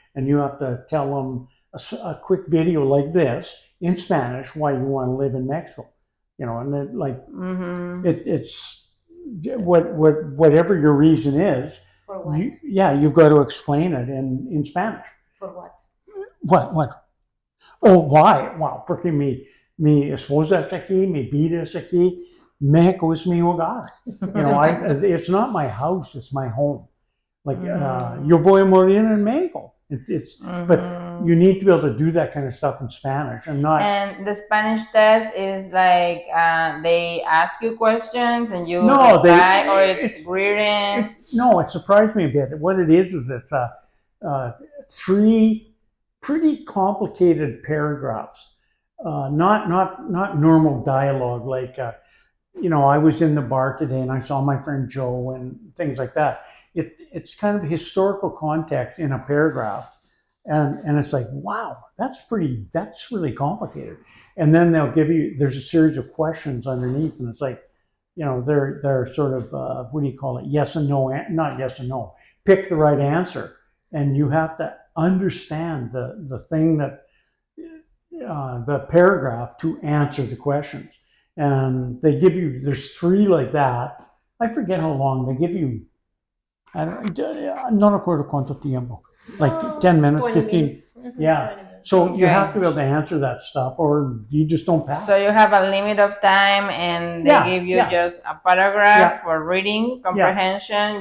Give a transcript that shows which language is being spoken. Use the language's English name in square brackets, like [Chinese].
[English] And you have to tell them a quick video like this in Spanish why you want to live in Mexico, and then it's whatever your reason is. For what? You've got to explain it in Spanish. For what? What? Oh, why? [Spanish] Wow, porque mi esposa es aquí, mi vida es aquí, Mexico es mi hogar. [English] It's not my house, it's my home. Like, [Spanish] yo voy a morir en Mexico. [English] But you need to be able to do that kind of stuff in Spanish and not. And the Spanish test is like they ask you questions and you reply, or it's written. No, it surprised me a bit. What it is it's 3 pretty complicated paragraphs, not normal dialogue like I was in the bar today and I saw my friend Joe and things like that. It's kind of historical context in a paragraph. And it's like, wow, that's really complicated. And then there's a series of questions underneath, and it's like, they're sort of, what do you call it? Yes and no, not yes and no. Pick the right answer. And you have to understand the thing that, the paragraph to answer the questions. And there's three like that. I forget how long they give you. I don't, [Spanish] no recuerdo cuánto tiempo. [English] Like 10 minutes, 20 15. minutes. Yeah. 20 minutes. So you Okay. have to be able to answer that stuff or you just don't pass. So you have a limit of time, and they give you just a paragraph for reading comprehension.